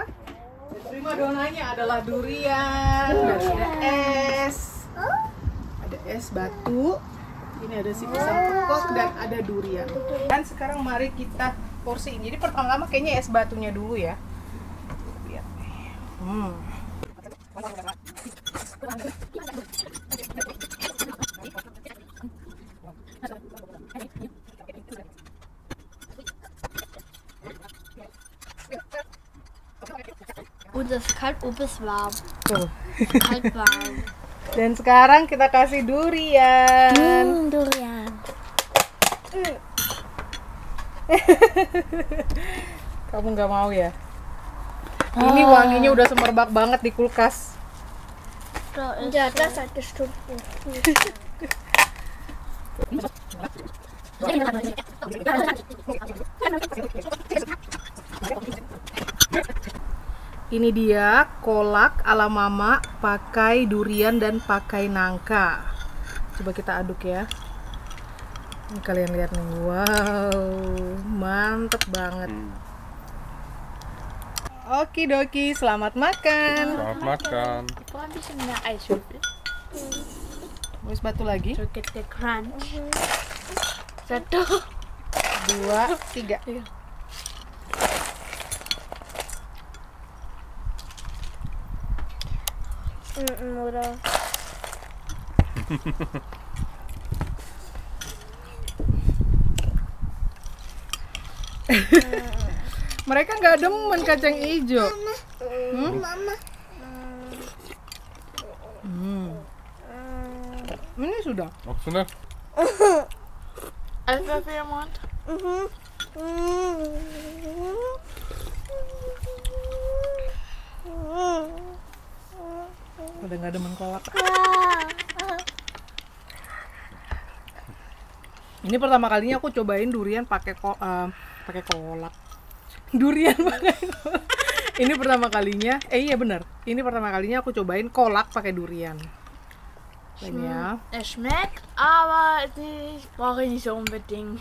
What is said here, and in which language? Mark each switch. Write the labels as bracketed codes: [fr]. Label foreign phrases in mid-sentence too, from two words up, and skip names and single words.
[id] Prima donanya adalah durian, dan ada es. Ada es batu. Ini ada si pisang kekok dan ada durian. Dan sekarang mari kita porsiin. Jadi pertama-tama kayaknya es batunya dulu ya. Lihat nih. [de] Und es ist kalt, ob es warm. [id] Tuh. [de] Kalt warm. [id] Dan sekarang kita kasih durian. Durian. Kamu nggak mau ya? Ini wanginya udah semerbak banget di kulkas. [de] Ja, das hat gestimmt. [id] Ini dia kolak ala Mama pakai durian dan pakai nangka. Coba kita aduk ya. Ini kalian lihat nih. Wow, mantep banget. Okidoki, selamat makan. Selamat makan. [de] Ich brauche ein bisschen mehr Eiswürfel. [id] Mau es batu lagi? [en] So get the crunch. [id] Satu. 2, 3. [de] Oder? [id] Mereka nggak demen kacang hijau. Mama. Ini sudah. Maksudnya? [de] Eiswürfel im Mund. [id] Udah nggak demen kolak. Ini pertama kalinya aku cobain durian pakai kolak. Durian pakai kolak. Ini pertama kalinya. Iya benar. Ini pertama kalinya aku cobain kolak pakai durian. Ya. [de] Es schmeckt, aber ich brauche nicht so unbedingt.